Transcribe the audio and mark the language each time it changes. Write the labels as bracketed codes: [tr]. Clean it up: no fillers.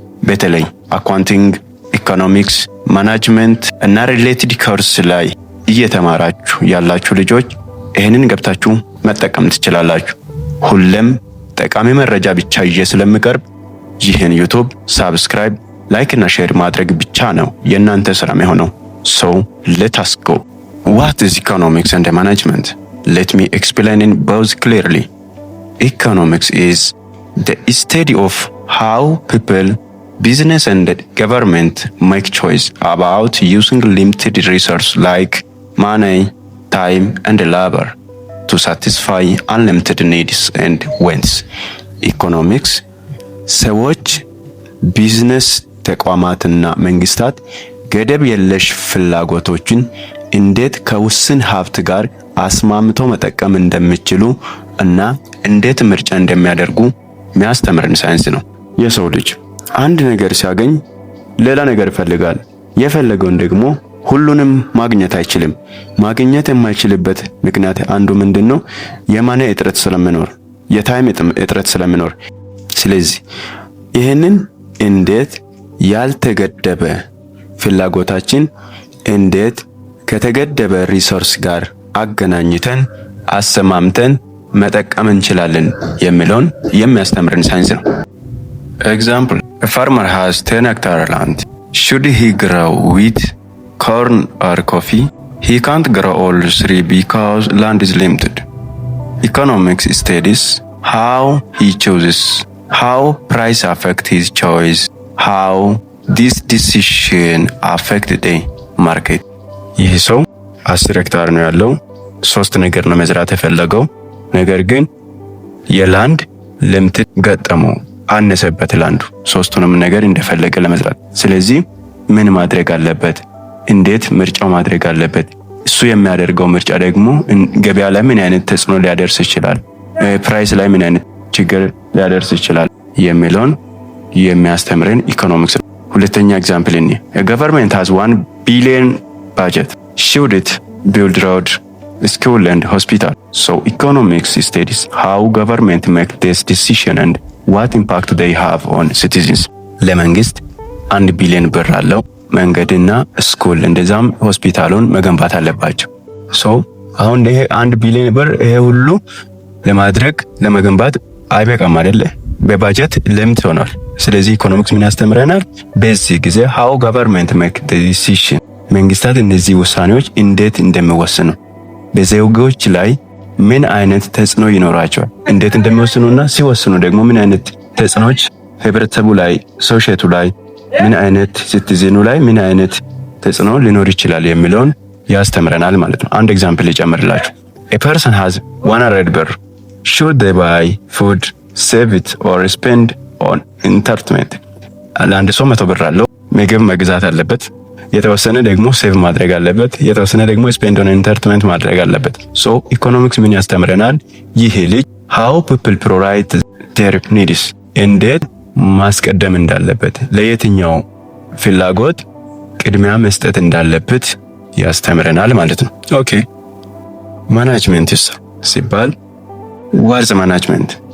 [am] በተለይ አካውንቲንግ፣ ኢኮኖሚክስ፣ ማኔጅመንት እና ሪሌትድ ኮርስ ላይ እየተማራችሁ ያላችሁ ልጆች ይህንን ገብታችሁ መጠቀም ትችላላችሁ። ሁሌም ጠቃሚ መረጃ ብቻ ይዤ ስለምቀርብ ይህን ዩቲዩብ ሳብስክራይብ፣ ላይክ እና ሼር ማድረግ ብቻ ነው የእናንተ ስራ የሚሆነው። [en] So let us go. What is economics and management? Let me explain in both clearly. Economics is the study of how people, business and government make choice about using limited resources like money, time and labor to satisfy unlimited needs and wants. [am] Economics ሰዎች፣ ቢዝነስ ተቋማትና መንግስታት ገደብ የለሽ ፍላጎቶችን እንዴት ከውስን ሀብት ጋር አስማምቶ መጠቀም እንደሚችሉ እና እንዴት ምርጫ እንደሚያደርጉ የሚያስተምረን ሳይንስ ነው። የሰው ልጅ አንድ ነገር ሲያገኝ ሌላ ነገር ይፈልጋል። የፈለገውን ደግሞ ሁሉንም ማግኘት አይችልም። ማግኘት የማይችልበት ምክንያት አንዱ ምንድነው? የማኔ እጥረት ስለሚኖር፣ የታይም እጥረት ስለሚኖር። ስለዚህ ይህንን እንዴት ያልተገደበ ፍላጎታችን እንዴት ከተገደበ ሪሶርስ ጋር አገናኝተን አሰማምተን መጠቀም እንችላለን የሚለውን የሚያስተምረን ሳይንስ ነው። ኤግዛምፕል [en] a farmer has 10 hectare land. Should he grow wheat, corn or coffee? He can't grow all three because land is limited. Economics studies how he chooses, how price affect his choice, how this decision affect the market. [am] ይህ ሰው 10 ሄክታር ነው ያለው። 3 ነገር ነው መዝራት የፈለገው። ነገር ግን የላንድ ልምት ገጠመው፣ አነሰበት ላንዱ 3ቱንም ነገር እንደፈለገ ለመዝራት። ስለዚህ ምን ማድረግ አለበት? እንዴት ምርጫው ማድረግ አለበት? እሱ የሚያደርገው ምርጫ ደግሞ ገበያ ላይ ምን አይነት ተጽዕኖ ሊያደርስ ይችላል፣ ፕራይስ ላይ ምን አይነት ችግር ሊያደርስ ይችላል የሚለውን የሚያስተምረን ኢኮኖሚክስ ነው። ሁለተኛ ኤግዛምፕል እኔ [en] a government has 1 billion budget. Should it build road, school and hospital? So economics studies how government make this decision and what impact they have on citizens. [am] ለመንግስት 1 ቢሊዮን ብር አለው። መንገድና ስኩል እንደዛም ሆስፒታሉን መገንባት አለባቸው። አሁን ይሄ 1 ቢሊዮን ብር ይሄ ሁሉ ለማድረግ ለመገንባት አይበቃም አይደለ? በባጀት ልምት ሆኗል። ስለዚህ ኢኮኖሚክስ ምን ያስተምረናል? በዚህ ጊዜ [en] how government make the decision፣ [am] መንግስታት እነዚህ ውሳኔዎች እንዴት እንደሚወስኑ፣ በዜጎች ላይ ምን አይነት ተጽዕኖ ይኖራቸዋል፣ እንዴት እንደሚወስኑና ሲወስኑ ደግሞ ምን አይነት ተጽዕኖች ህብረተሰቡ ላይ፣ ሶሳይቱ ላይ ምን አይነት ሲቲዝኑ ላይ ምን አይነት ተጽዕኖ ሊኖር ይችላል የሚለውን ያስተምረናል ማለት ነው። አንድ ኤግዛምፕል ልጨምርላችሁ። [en] a person has 100 [am] ብር. [en] should they buy food, save it or spend on entertainment? [am] አንድ ሰው 100 ብር አለው። ምግብ መግዛት አለበት፣ የተወሰነ ደግሞ ሴቭ ማድረግ አለበት፣ የተወሰነ ደግሞ ስፔንድ ኦን ኢንተርቴይንመንት ማድረግ አለበት። ኢኮኖሚክስ ምን ያስተምረናል? ይሄ ልጅ [en] how people prioritize their needs፣ [am] እንዴት ማስቀደም እንዳለበት፣ ለየትኛው ፍላጎት ቅድሚያ መስጠት እንዳለበት ያስተምረናል ማለት ነው። ኦኬ ማኔጅመንት ሲባል [en] what's management?